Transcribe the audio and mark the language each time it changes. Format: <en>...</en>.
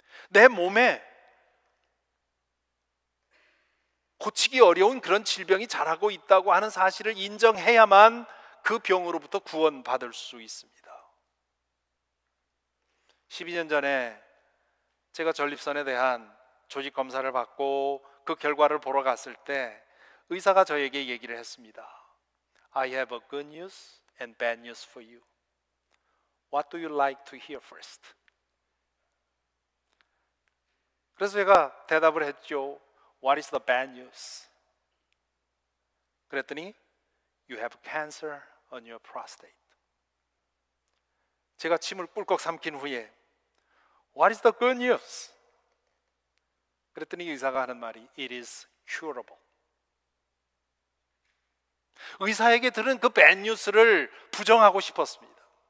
<ko>내 몸에 고치기 어려운 그런 질병이 자라고 있다고 하는 사실을 인정해야만 그 병으로부터 구원받을 수 있습니다. 12년 전에 제가 전립선에 대한 조직 검사를 받고 그 결과를 보러 갔을 때 의사가 저에게 얘기를 했습니다.</ko> <en>I have a good news and bad news for you. What do you like to hear first?</en> <ko>그래서 제가 대답을 했죠.</ko> <en>What is the bad news?</en> <ko>그랬더니</ko> <en>You have cancer on your prostate.</en> <ko>제가 침을 꿀꺽 삼킨 후에</ko> <en>What is the good news?</en> <ko>그랬더니 의사가 하는 말이</ko> <en>It is curable.</en> <ko>의사에게 들은 그 밴뉴스를 부정하고 싶었습니다.</ko>